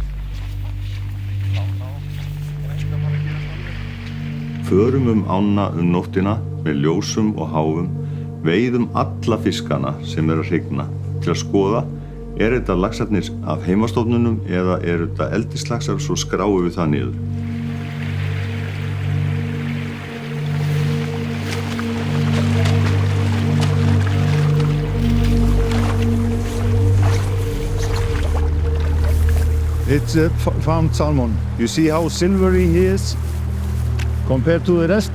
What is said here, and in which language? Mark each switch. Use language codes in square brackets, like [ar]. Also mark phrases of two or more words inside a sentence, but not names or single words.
[is] Förum ána nóttina með ljósum og háfum, veiðum alla fiskana sem að hrygna til að skoða þetta laxarnir af heimastofnunum eða þetta eldislaxar, svo skráum við það niður. [en] It's a farmed salmon. You see how silvery he is compared to the rest?